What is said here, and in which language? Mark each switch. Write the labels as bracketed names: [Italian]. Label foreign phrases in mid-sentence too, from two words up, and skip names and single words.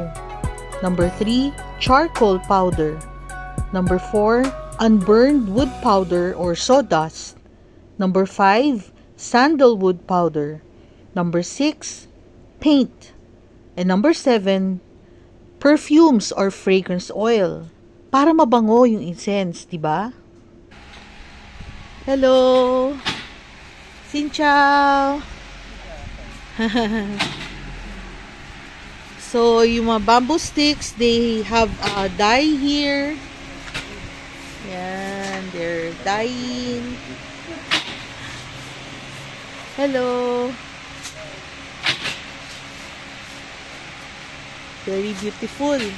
[English] Number 3, charcoal powder. Number 4, unburned wood powder or sawdust. Number 5, sandalwood powder. Number 6, paint. And number 7, perfumes or fragrance oil. [Filipino] Para mabango yung incense, di ba? [English] Hello! [Vietnamese] Xin chào! [English] So, [Filipino] yung mga [English] bamboo sticks, they have a dye here. Yan, they're dyeing. Hello. Very beautiful.